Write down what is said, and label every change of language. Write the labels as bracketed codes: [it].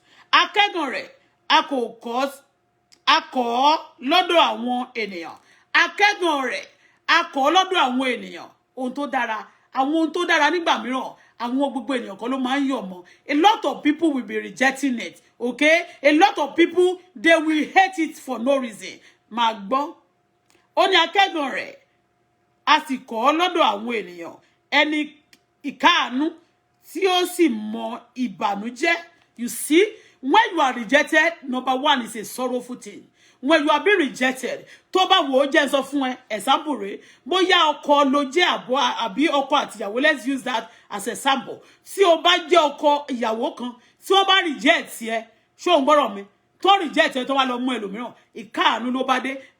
[yo] Akẹ́gàn rẹ̀ a kọ̀ ọ́ lọ́dọ̀ àwọn ènìyàn. Akẹ́gàn rẹ̀ a kọ̀ ọ́ lọ́dọ̀ àwọn ènìyàn. Ohun tó dára nígbà mìíràn àwọn gbogbo ènìyàn kan ló máa ń yọ̀ mọ́. [en] A lot of people will be rejecting it. Okay, a lot of people they will hate it for no reason. [yo] Máa gbọ́ ó ní akẹ́gàn rẹ̀ a sì kọ̀ ọ́ lọ́dọ̀ àwọn ènìyàn ẹni ìkáàánú tí ó sì mọ ìbànújẹ́. [en] You see, When you are rejected, number one is a sorrowful thing. When you are being rejected, [yo] tó bá wò ó jẹ́ sọ fún ẹ, example rẹ̀, bóyá ọkọ ló jẹ́ àbí ọkọ àti ìyàwó, [en] let's use that as a sample. [yo] Tí ó bá jẹ́ ọkọ ìyàwó kan, tí ó bá reject ẹ, ṣó ń gbọ́rọ̀ mi, tó reject ẹ tó wá lọ mú ẹlòmíràn, ìkáàánú ló bá dé.